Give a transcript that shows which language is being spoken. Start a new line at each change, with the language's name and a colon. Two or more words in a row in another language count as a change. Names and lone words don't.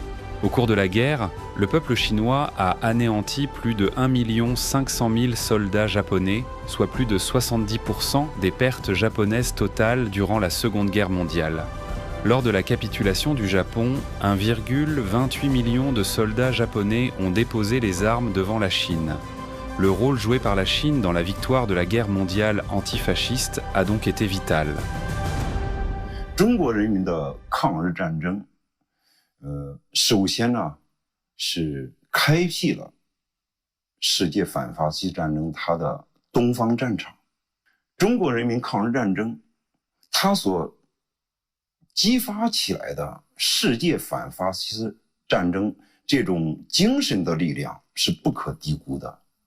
French: Au cours de la guerre, le peuple chinois a anéanti plus de 1 500 000 soldats japonais, soit plus de 70% des pertes japonaises totales durant la Seconde Guerre mondiale. Lors de la capitulation du Japon, 1,28 million de soldats japonais ont déposé les armes devant la Chine. Le rôle joué par la Chine dans la victoire de la guerre mondiale antifasciste a donc été vital.
Chinese: 中国人民的抗日战争，首先呢是开辟了世界反法西斯战争它的东方战场。中国人民抗日战争，它所激发起来的世界反法西斯战争这种精神的力量是不可低估的。